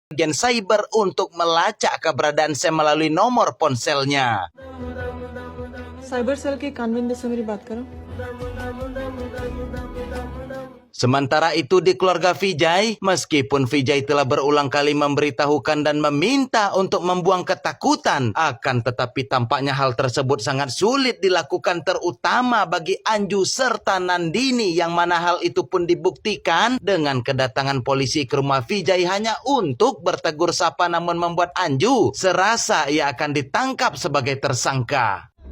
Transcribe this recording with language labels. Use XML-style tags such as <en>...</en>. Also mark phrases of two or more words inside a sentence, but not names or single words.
<id>bagian cyber untuk melacak keberadaan Sam melalui nomor ponselnya.</id> <en>cyber cell</en> <hi>के कानविन से मेरी बात करो.</hi> <id>Sementara itu di keluarga Vijay, meskipun Vijay telah berulang kali memberitahukan dan meminta untuk membuang ketakutan, akan tetapi tampaknya hal tersebut sangat sulit dilakukan terutama bagi Anju serta Nandini yang mana hal itu pun dibuktikan dengan kedatangan polisi ke rumah Vijay hanya untuk bertegur sapa namun membuat Anju serasa ia akan ditangkap sebagai tersangka.</id>